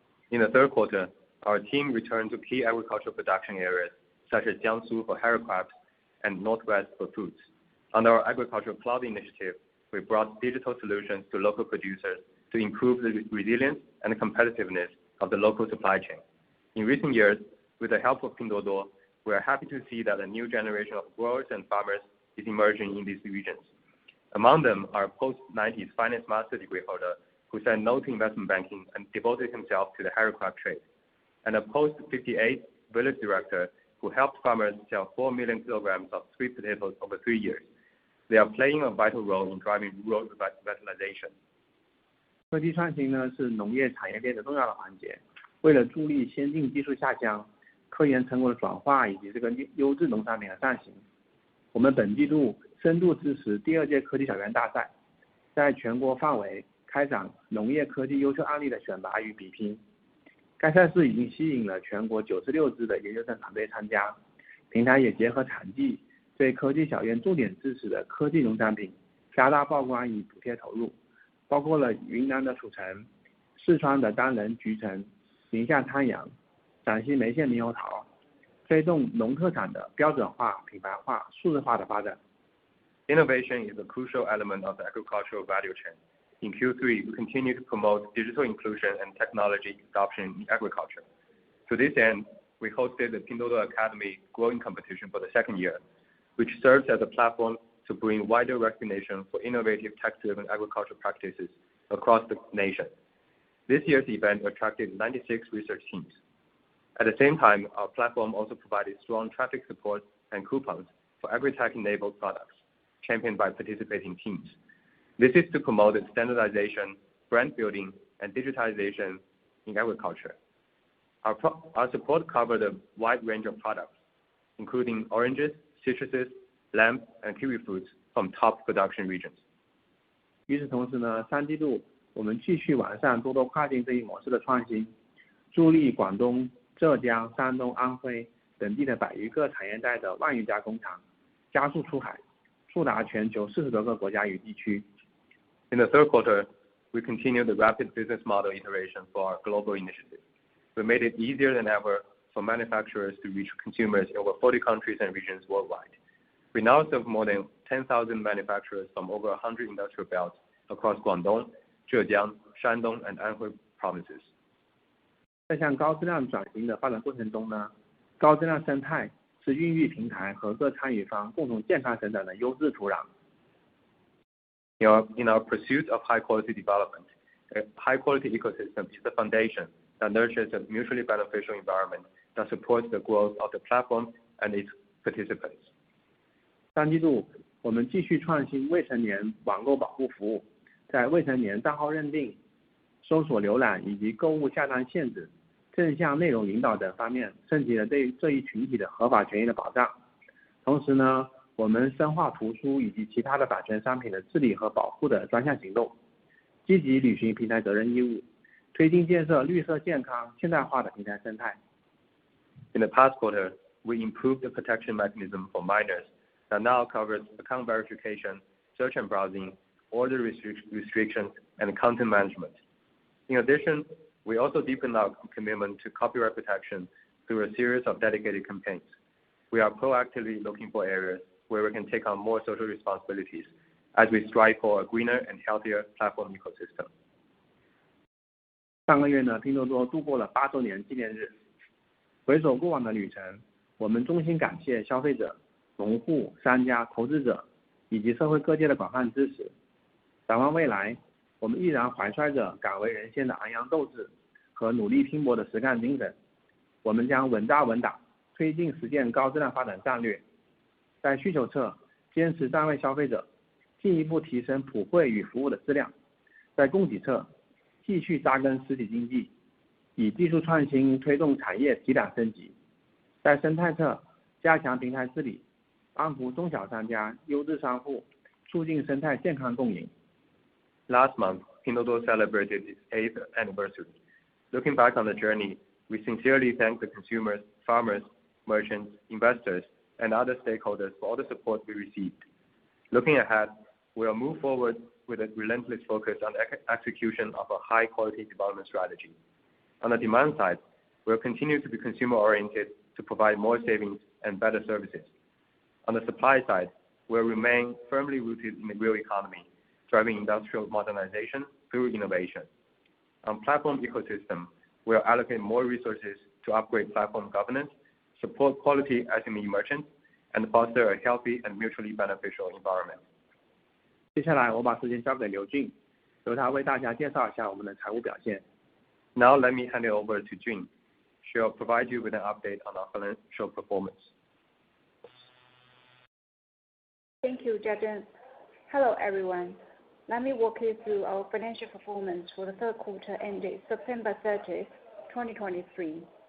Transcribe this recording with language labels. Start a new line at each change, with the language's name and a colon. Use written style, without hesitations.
English: In the third quarter, our team returned to key agricultural production areas such as Jiangsu for handicrafts and Northwest for fruits. Under our agricultural cloud initiative, we brought digital solutions to local producers to improve the resilience and competitiveness of the local supply chain. In recent years, with the help of Pinduoduo, we are happy to see that a new generation of growers and farmers is emerging in these regions. Among them are a post-90s finance master degree holder who said no to investment banking and devoted himself to the handicraft trade, and a post-58 village director who helped farmers sell 4 million kilograms of sweet potatoes over 3 years. They are playing a vital role in driving rural revitalization.
Chinese: 科技创新呢是农业产业链的重要的环节。为了助力先进技术下乡、科研成果的转化以及这个优质农产品的上行，我们本季度深度支持第2届科技小园大赛，在全国范围开展农业科技优秀案例的选拔与比拼。该赛事已经吸引了全国96支的研究生团队参加，平台也结合产季对科技小院重点支持的科技农产品加大曝光与补贴投入，包括了云南的楚橙、四川的丹人橘橙、宁夏滩羊、陕西眉县猕猴桃，推动农特产的标准化、品牌化、数字化的发展。
English: Innovation is a crucial element of the agricultural value chain. In Q3, we continue to promote digital inclusion and technology adoption in agriculture. To this end, we hosted the Pinduoduo Academy Growing Competition for the 2nd year, which serves as a platform to bring wider recognition for innovative tech-driven agricultural practices across the nation. This year's event attracted 96 research teams. At the same time, our platform also provided strong traffic support and coupons for agri-tech-enabled products, championed by participating teams. This is to promote standardization, brand building, and digitization in agriculture. Our support covered a wide range of products, including oranges, citruses, lamb, and kiwi fruits from top production regions.
Chinese: 与此同时呢，三季度我们继续完善多多跨境这一模式的创新，助力广东、浙江、山东、安徽等地的100余个产业带的万余家工厂加速出海，触达全球40多个国家与地区。
English: In the third quarter, we continued the rapid business model iteration for our global initiative. We made it easier than ever for manufacturers to reach consumers in over 40 countries and regions worldwide. We now serve more than 10,000 manufacturers from over 100 industrial belts across Guangdong, Zhejiang, Shandong, and Anhui provinces.
Chinese: 在向高质量转型的发展过程中呢，高质量生态是孕育平台和各参与方共同健康成长的优质土壤。
English: In our pursuit of high-quality development, a high-quality ecosystem is the foundation that nurtures a mutually beneficial environment that supports the growth of the platform and its participants.
Chinese: 三季度，我们继续创新未成年网购保护服务，在未成年账号认定、搜索浏览以及购物下单限制、正向内容引导等方面升级了对这一群体的合法权益的保障。同时呢，我们深化图书以及其他的版权商品的治理和保护的专项行动，积极履行平台责任义务，推进建设绿色、健康、现代化的平台生态。
English: In the past quarter, we improved the protection mechanism for minors that now covers account verification, search and browsing, order restrictions, and content management. In addition, we also deepened our commitment to copyright protection through a series of dedicated campaigns. We are proactively looking for areas where we can take on more social responsibilities as we strive for a greener and healthier platform ecosystem.
Chinese: 上个月呢，拼多多度过了8周年纪念日。回首过往的旅程，我们衷心感谢消费者、农户、商家、投资者以及社会各界的广泛支持。展望未来，我们依然怀揣着敢为人先的昂扬斗志和努力拼搏的实干精神。我们将稳扎稳打，推进实践高质量发展战略。在需求侧，坚持站位消费者，进一步提升普惠与服务的质量；在供给侧，继续扎根实体经济，以技术创新推动产业提档升级；在生态侧，加强平台治理，安抚中小商家、优质商户，促进生态健康共赢。
English: Last month, Pinduoduo celebrated its 8th anniversary. Looking back on the journey, we sincerely thank the consumers, farmers, merchants, investors, and other stakeholders for all the support we received. Looking ahead, we will move forward with a relentless focus on execution of a high-quality development strategy. On the demand side, we will continue to be consumer-oriented to provide more savings and better services. On the supply side, we will remain firmly rooted in the real economy, driving industrial modernization through innovation. On platform ecosystem, we will allocate more resources to upgrade platform governance, support quality SME merchants, and foster a healthy and mutually beneficial environment.
Chinese: 接下来我把时间交给刘俊，由他为大家介绍一下我们的财务表现。
English: Now let me hand it over to Jun. She will provide you with an update on our financial performance. Thank you, Jiazhen. Hello, everyone. Let me walk you through our financial performance for the third quarter ended September 30th, 2023.